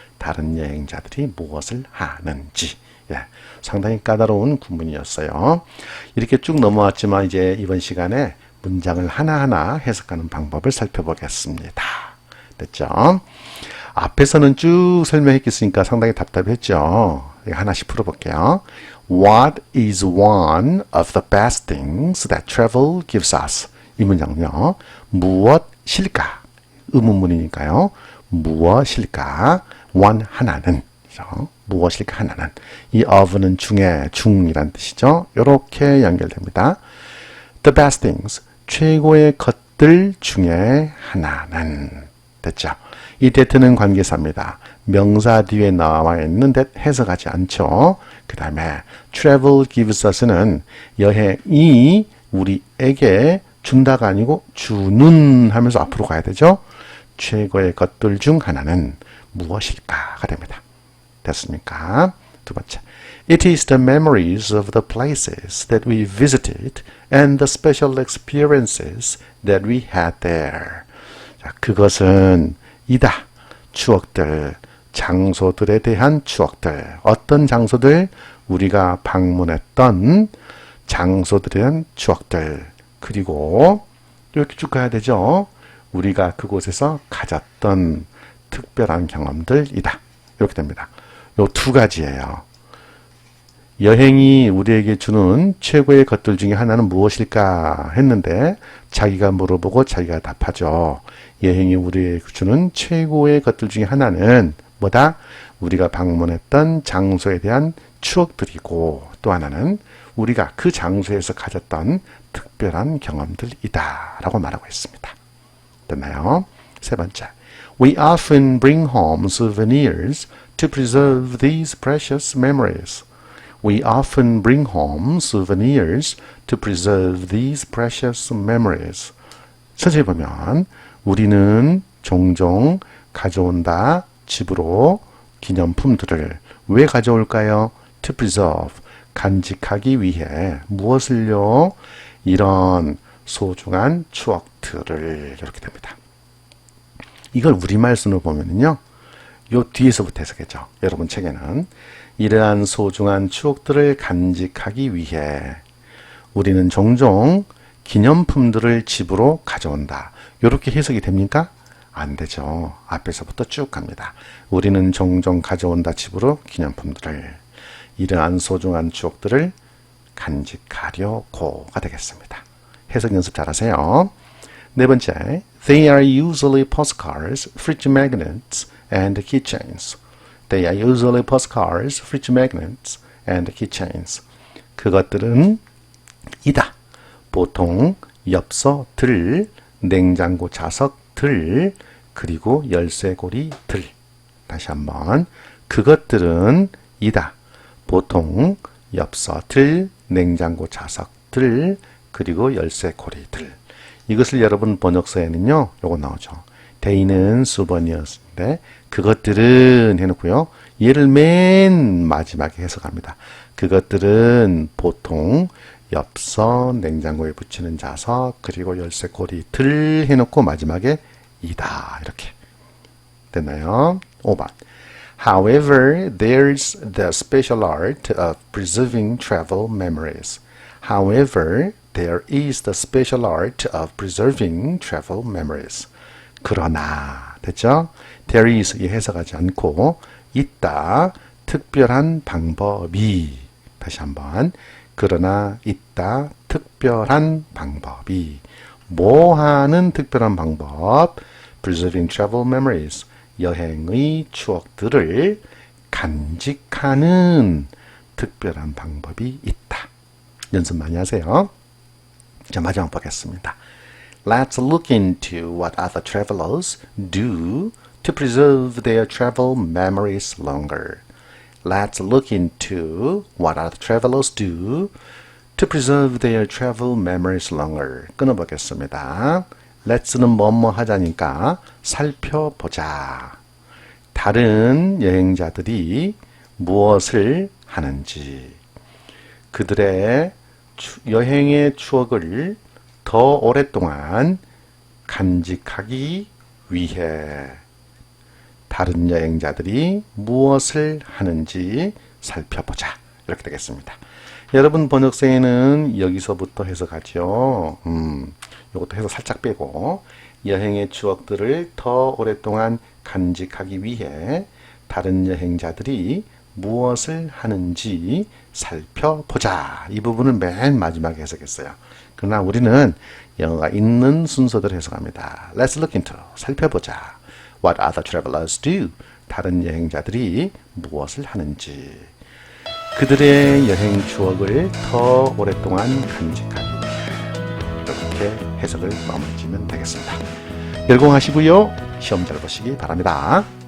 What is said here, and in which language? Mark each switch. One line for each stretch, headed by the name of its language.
Korean: 다른 여행자들이 무엇을 하는지. 예, 상당히 까다로운 구문이었어요. 이렇게 쭉 넘어왔지만 이제 이번 시간에 문장을 하나하나 해석하는 방법을 살펴보겠습니다. 됐죠? 앞에서는 쭉 설명했겠으니까 상당히 답답했죠? 하나씩 풀어볼게요.
English: What is one of the best things that travel gives us?
Korean: 이 문장은요. 무엇일까? 의문문이니까요. 무엇일까? one 하나는. 그렇죠? 무엇일까 하나는. 이 of는 중에 중이란 뜻이죠. 이렇게 연결됩니다.
English: The best things.
Korean: 최고의 것들 중에 하나는. 됐죠? 이 that는 관계사입니다. 명사 뒤에 나와 있는 that 해석하지 않죠. 그 다음에
English: travel gives us
Korean: 는 여행이 우리에게 준다가 아니고 주는 하면서 앞으로 가야 되죠. 최고의 것들 중 하나는 무엇일까가 됩니다. 됐습니까? 두 번째.
English: It is the memories of the places that we visited and the special experiences that we had there.
Korean: 자, 그것은 이다. 추억들, 장소들에 대한 추억들. 어떤 장소들? 우리가 방문했던 장소들에 대한 추억들. 그리고 이렇게 쭉 가야 되죠. 우리가 그곳에서 가졌던 특별한 경험들이다. 이렇게 됩니다. 요 두 가지예요. 여행이 우리에게 주는 최고의 것들 중에 하나는 무엇일까 했는데 자기가 물어보고 자기가 답하죠. 여행이 우리에게 주는 최고의 것들 중에 하나는 뭐다? 우리가 방문했던 장소에 대한 추억들이고 또 하나는 우리가 그 장소에서 가졌던 특별한 경험들이다 라고 말하고 있습니다. 됐나요? 세 번째.
English: We often bring home souvenirs to preserve these precious memories. We often bring home souvenirs to preserve these precious memories.
Korean: 천천히 보면 우리는 종종 가져온다 집으로 기념품들을 왜 가져올까요?
English: To preserve
Korean: 간직하기 위해 무엇을요? 이런 소중한 추억들을 이렇게 됩니다. 이걸 우리말 순으로 보면은요. 요 뒤에서부터 해석했죠. 여러분 책에는 이러한 소중한 추억들을 간직하기 위해 우리는 종종 기념품들을 집으로 가져온다. 이렇게 해석이 됩니까? 안 되죠. 앞에서부터 쭉 갑니다. 우리는 종종 가져온다 집으로 기념품들을. 이러한 소중한 추억들을 간직하려고가 되겠습니다. 해석 연습 잘하세요. 네 번째,
English: they are usually postcards, fridge magnets, and keychains. They are usually postcards, fridge magnets, and keychains.
Korean: 그것들은 이다. 보통 엽서들, 냉장고 자석들, 그리고 열쇠고리들. 다시 한번. 그것들은 이다. 보통 엽서들, 냉장고 자석들, 그리고 열쇠고리들. 이것을 여러분 번역서에는요. 요거 나오죠. they는 수번이었는데 그것들은 해놓고요. 얘를 맨 마지막에 해석합니다. 그것들은 보통 엽서, 냉장고에 붙이는 자석, 그리고 열쇠고리들 해놓고 마지막에 이다. 이렇게. 됐나요? 5번.
English: However, there's the special art of preserving travel memories. However, there is the special art of preserving travel memories.
Korean: 그러나, 됐죠?
English: There is,
Korean: 이 해석하지 않고, 있다, 특별한 방법이. 다시 한번. 그러나, 있다, 특별한 방법이. 뭐 하는 특별한 방법?
English: Preserving travel memories.
Korean: 여행의 추억들을 간직하는 특별한 방법이 있다. 연습 많이 하세요. 자, 마지막 보겠습니다.
English: Let's look into what other travelers do to preserve their travel memories longer. Let's look into what other travelers do to preserve their travel memories longer.
Korean: 끊어보겠습니다. Let's는 뭐뭐 하자니까 살펴보자. 다른 여행자들이 무엇을 하는지. 그들의 여행의 추억을 더 오랫동안 간직하기 위해 다른 여행자들이 무엇을 하는지 살펴보자. 이렇게 되겠습니다. 여러분 번역서에는 여기서부터 해석하죠. 이것도 해서 살짝 빼고 여행의 추억들을 더 오랫동안 간직하기 위해 다른 여행자들이 무엇을 하는지 살펴보자. 이 부분을 맨 마지막에 해석했어요. 그러나 우리는 영어가 있는 순서대로 해석합니다.
English: Let's look into,
Korean: 살펴보자.
English: What other travelers do.
Korean: 다른 여행자들이 무엇을 하는지. 그들의 여행 추억을 더 오랫동안 간직하기 위해. 이렇게 해석을 마무리 지면 되겠습니다. 열공하시고요. 시험 잘 보시기 바랍니다.